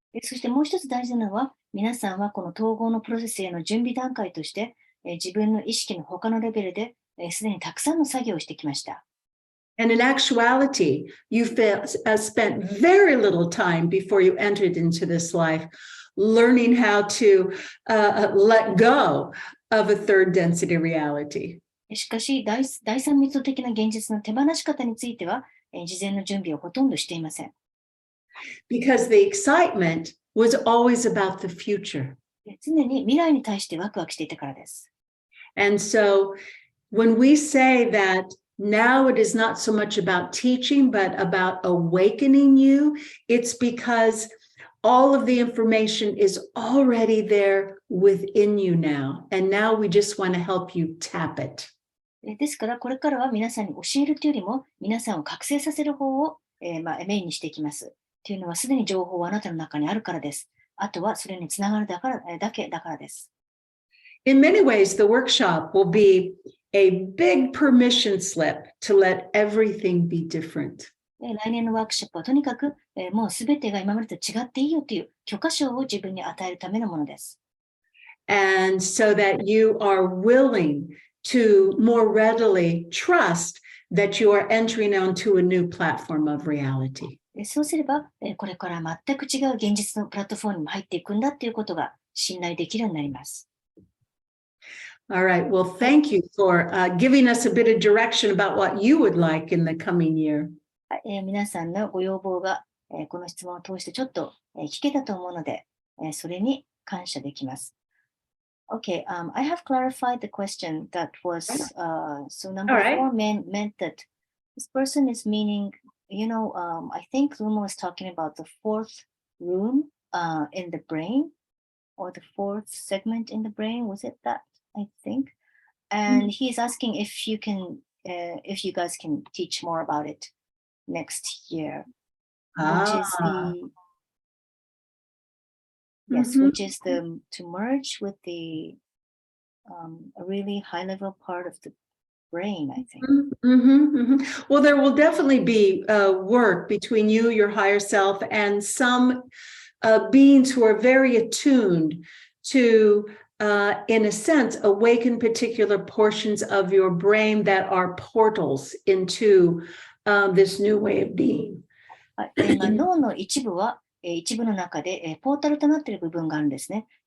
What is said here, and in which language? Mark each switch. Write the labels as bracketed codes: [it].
[ja] そしてもう一つ大事なのは、皆さんはこの統合のプロセスへの準備段階として、自分の意識の他のレベルですでにたくさんの作業をしてきました。 [en] And in actuality, you spent very little time before you entered into this life learning how to let go of a third density reality. [ja] しかし、第三密度的な現実の手放し方については、事前の準備をほとんどしていません。 [en] Because the excitement was always about the future. [ja] 常に未来に対してワクワクしていたからです。 [en] And so when we say that now it is not so much about teaching, but about awakening you, it's because all of the information is already there within you now. And now we just want to help you tap it. [ja] ですから、これからは皆さんに教えるというよりも、皆さんを覚醒させる方を、メインにしていきます。というのは、すでに情報はあなたの中にあるからです。あとは、それにつながるだけだからです。 [en] In many ways, the workshop will be a big permission slip to let everything be different. [ja] 来年のワークショップはとにかく、もうすべてが今までと違っていいよという許可証を自分に与えるためのものです。 [en] And so that you are willing to more readily trust that you are entering onto a new platform of reality. [ja] そうすれば、これから全く違う現実のプラットフォームにも入っていくんだということが信頼できるようになります。 [en] All right. Well, thank you for giving us a bit of direction about what you would like in the coming year. 皆さんのご要望が、この質問を通してちょっと、聞けたと思うので、それに感謝できます。 Okay, I have clarified the question that was, so number All right. 4 meant that this person is meaning, I think Luma was talking about the fourth room in the brain, or the fourth segment in the brain. Was it that? I think. And he's asking if you guys can teach more about it next year, which is which is to merge with the a really high level part of the brain, I think. Well, there will definitely be work between you, your higher self, and some beings who are very attuned to, in a sense, awaken particular portions of your brain that are portals into this new way of being. [ja] 脳の一部は、一部の中で、ポータルとなっている部分があるんですね。